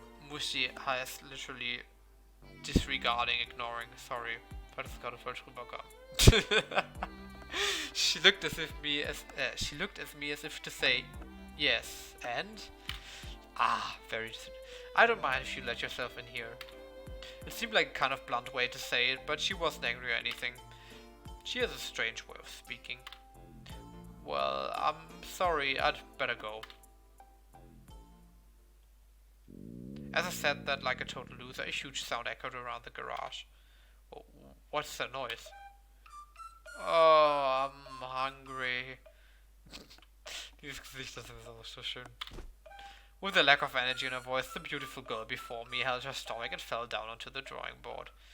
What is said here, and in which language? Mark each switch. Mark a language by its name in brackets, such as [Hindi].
[German] Mushi heißt [English] literally disregarding, ignoring, sorry, [German] weil das gerade falsch rüberkam. [English] She looked at me as if to say, yes, and? Very... I don't mind if you let yourself in here. It seemed like a kind of blunt way to say it, but she wasn't angry or anything. She has a strange way of speaking. Well, I'm sorry, I'd better go. As I said that like a total loser, a huge sound echoed around the garage. What's that noise? Oh, I'm hungry. [German] Dieses Gesicht ist sowieso so schön. [English] With a lack of energy in her voice, the beautiful girl before me held her stomach and fell down onto the drawing board.